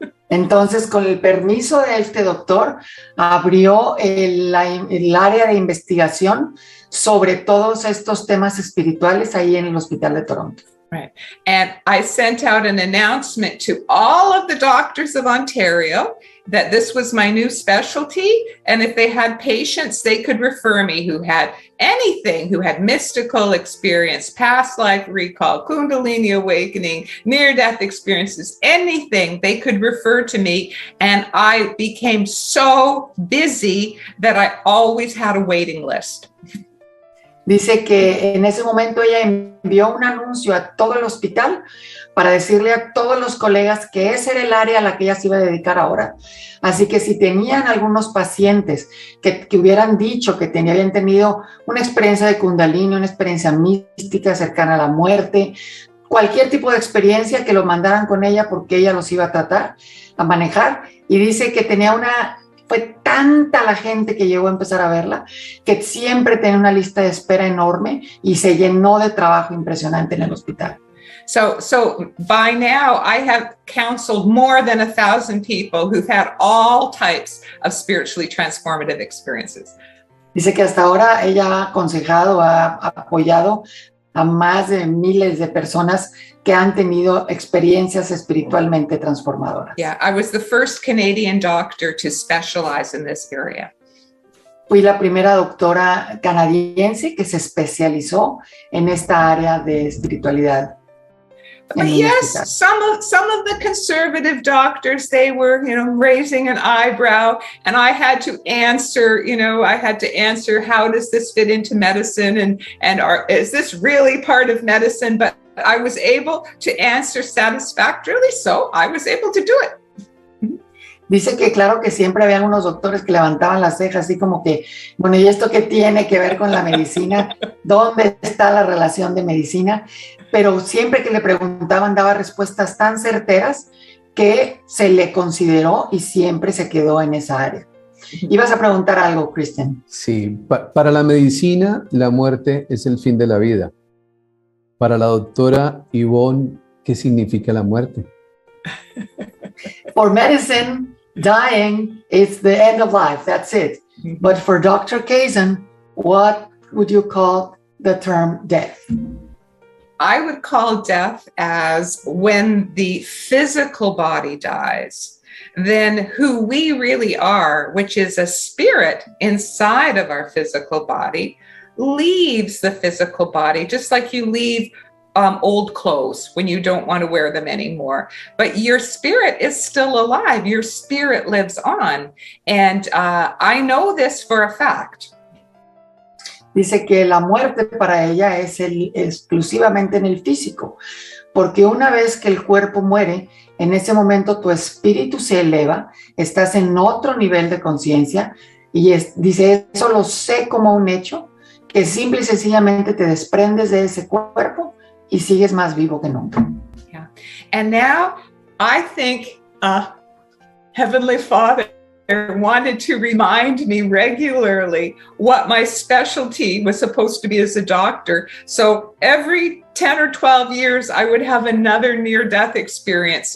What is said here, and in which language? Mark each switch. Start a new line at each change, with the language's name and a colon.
Spanish: Entonces, con el permiso de este doctor, abrió el área de investigación sobre todos estos temas espirituales ahí en el Hospital de Toronto.
English: Right. And I sent out an announcement to all of the doctors of Ontario that this was my new specialty. And if they had patients, they could refer me who had anything, who had mystical experience, past life recall, Kundalini awakening, near-death experiences, anything, they could refer to me. And I became so busy that I always had a waiting list.
Spanish: Dice que en ese momento ella envió un anuncio a todo el hospital para decirle a todos los colegas que ese era el área a la que ella se iba a dedicar ahora. Así que si tenían algunos pacientes que hubieran dicho que habían tenido una experiencia de Kundalini, una experiencia mística cercana a la muerte, cualquier tipo de experiencia, que lo mandaran con ella porque ella los iba a tratar, a manejar. Y dice que fue tanta la gente que llegó a empezar a verla, que siempre tenía una lista de espera enorme y se llenó de trabajo impresionante en el hospital.
English: So by now I have counseled more than 1,000 people who've had all types of spiritually transformative experiences.
Spanish: Dice que hasta ahora ella ha aconsejado, ha apoyado a más de miles de personas que han tenido experiencias espiritualmente transformadoras.
English: Yeah, I was the first Canadian doctor to specialize in this area.
Spanish: Fui la primera doctora canadiense que se especializó en esta área de espiritualidad.
English: But yes, some of the conservative doctors, they were, raising an eyebrow, and I had to answer, how does this fit into medicine, and is this really part of medicine? But I was able to answer satisfactorily, so I was able to do it.
Spanish: Dice que claro que siempre había unos doctores que levantaban las cejas así como que, bueno, ¿y esto qué tiene que ver con la medicina? ¿Dónde está la relación de medicina? Pero siempre que le preguntaban daba respuestas tan certeras que se le consideró y siempre se quedó en esa área. Ibas a preguntar algo, Kristen. Sí, para la medicina, la muerte es el fin de la vida. Para la doctora Yvonne, ¿qué significa la muerte?
English: For medicine, dying is the end of life. That's it. But for Dr. Kason, what would you call the term death? I would call death as when the physical body dies, then who we really are, which is a spirit inside of our physical body, leaves the physical body, just like you leave old clothes when you don't want to wear them anymore. But your spirit is still alive. Your spirit lives on. And I know this for a fact.
Spanish: Dice que la muerte para ella es exclusivamente en el físico, porque una vez que el cuerpo muere, en ese momento tu espíritu se eleva, estás en otro nivel de conciencia y dice, eso lo sé como un hecho, que simple y sencillamente te desprendes de ese cuerpo y sigues más vivo que nunca. Yeah.
English: And now I think Heavenly Father wanted to remind me regularly what my specialty was supposed to be as a doctor. So every 10 or 12 years, I would have another near-death experience.